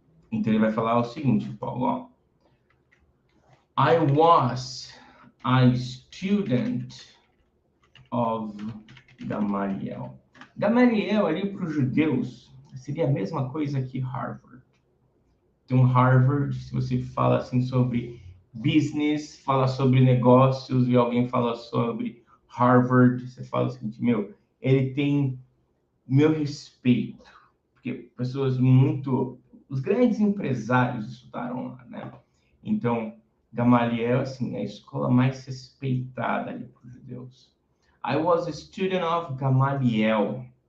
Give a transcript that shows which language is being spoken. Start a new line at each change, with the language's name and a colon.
Portuguese: Então, ele vai falar o seguinte, Paulo, ó.
English: I was a student of Gamaliel.
Portuguese: Gamaliel, ali para os judeus, seria a mesma coisa que Harvard. Então, Harvard, se você fala assim sobre business, fala sobre negócios, e alguém fala sobre Harvard, você fala o seguinte, meu, ele tem meu respeito, porque pessoas os grandes empresários estudaram lá, né? Então, Gamaliel, assim, é a escola mais respeitada ali para os judeus.
English: I was a student of Gamaliel.